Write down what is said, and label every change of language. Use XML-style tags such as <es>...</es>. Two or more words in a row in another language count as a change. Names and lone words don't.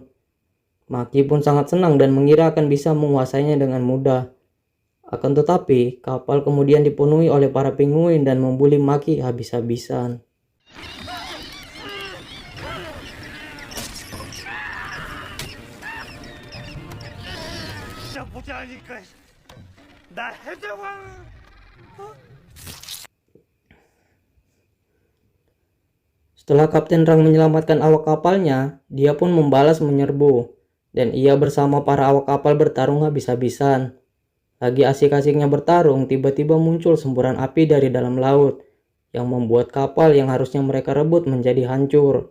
<id>Maki pun sangat senang dan mengira akan bisa menguasainya dengan mudah. Akan tetapi, kapal kemudian dipenuhi oleh para pinguin dan membuli Maki habis-habisan.</id> <ko>보자니까 나 해적왕.</ko> <id>Setelah Kapten Rang menyelamatkan awak kapalnya, dia pun membalas menyerbu, dan ia bersama para awak kapal bertarung habis-habisan. Lagi asik-asiknya bertarung, tiba-tiba muncul semburan api dari dalam laut, yang membuat kapal yang harusnya mereka rebut menjadi hancur.</id>